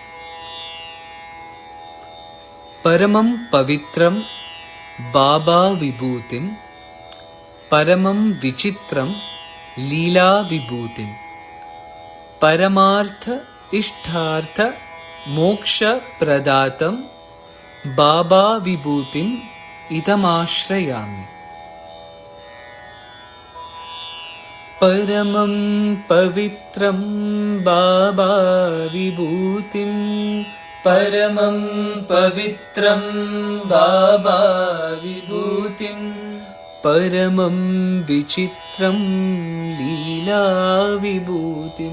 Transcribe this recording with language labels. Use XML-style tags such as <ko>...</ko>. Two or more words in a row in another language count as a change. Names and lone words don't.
<sa>परमं पवित्रं बाबा विभूतिं, परमं विचित्रं लीला विभूतिं, परमार्थ इष्टार्थ मोक्ष प्रदातं बाबा विभूतिं इदमाश्रयामि. परमं पवित्रं बाबा विभूतिं, परमं पवित्रं बाबा विभूतिं, परमं विचित्रं लीला विभूतिं,</sa>